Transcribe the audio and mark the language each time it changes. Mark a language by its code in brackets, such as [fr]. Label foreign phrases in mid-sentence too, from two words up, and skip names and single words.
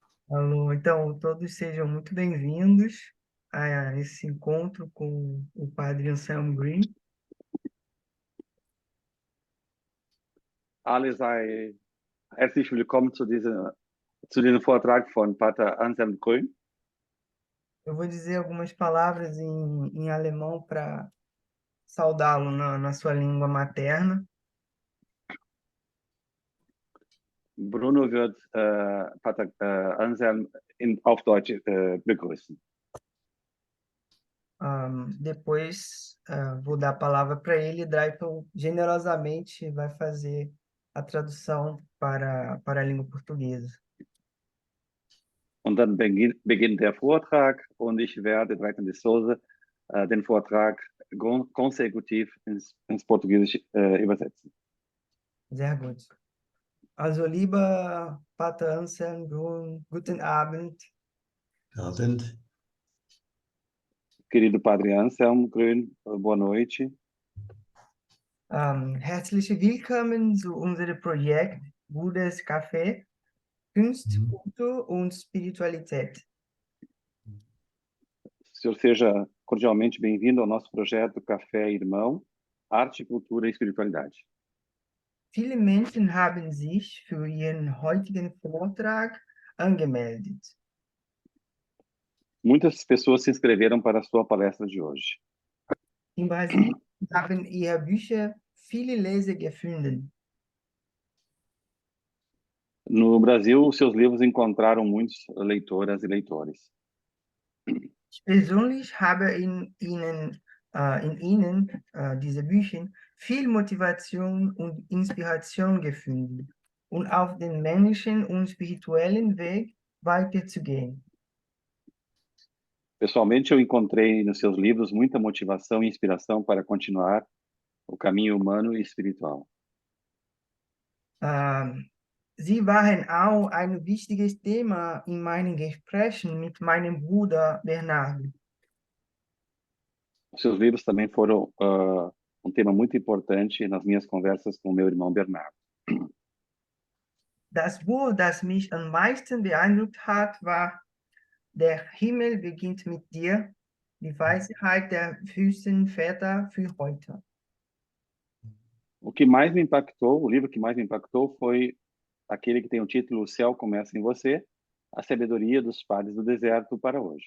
[pt] Alô, então, todos sejam muito bem-vindos a esse encontro com o Padre Anselmo Green. [de] Alle sei herzlich willkommen zu diesem Vortrag von Pater Anselm Grün. [pt] Eu vou dizer algumas palavras em alemão para saudá-lo na sua língua materna. [de] Bruno wird Pater Anselm auf Deutsch begrüßen. [pt] Depois, vou dar a palavra para ele e Dreyton generosamente vai fazer a tradução para a língua portuguesa. [de] Und dann beginnt der Vortrag und ich werde Dreiten de Souza den Vortrag konsekutiv ins Portugiesische übersetzen. Sehr gut. Also, lieber Pater Anselm Grün, guten Abend. Abend. [pt] Querido Padre Anselm Grün, boa noite. [de] Herzlich willkommen zu unserem Projekt Buddhas Café, Kunst, Kultur und Spiritualität. [pt] O senhor seja cordialmente bem-vindo ao nosso projeto Café Irmão, Arte, Cultura e Espiritualidade. [de] Viele Menschen haben sich für ihren heutigen Vortrag angemeldet. [pt] Muitas pessoas se inscreveram para a sua palestra de hoje. [de] In Brasilien haben ihre Bücher viele Leser gefunden. [pt] No Brasil, os seus livros encontraram muitos leitoras e leitores. [de] Ich persönlich habe in ihnen, diese Bücher, viel Motivation und Inspiration gefunden, um auf den männlichen und spirituellen Weg weiterzugehen. [pt] Pessoalmente, eu encontrei nos seus livros muita motivação e inspiração para continuar o caminho humano e espiritual. [de] Sie waren auch ein wichtiges Thema in meinen Gesprächen mit meinem Bruder Bernardo. [pt] Os seus livros também foram um tema muito importante nas minhas conversas com meu irmão Bernardo. [de] Das Buch, das mich am meisten beeindruckt hat, war Der Himmel beginnt mit dir, die Weisheit der Wüstenväter für heute. [pt] O que mais me impactou, o livro que mais me impactou foi aquele que tem o título O Céu Começa em Você, a sabedoria dos padres do deserto para hoje.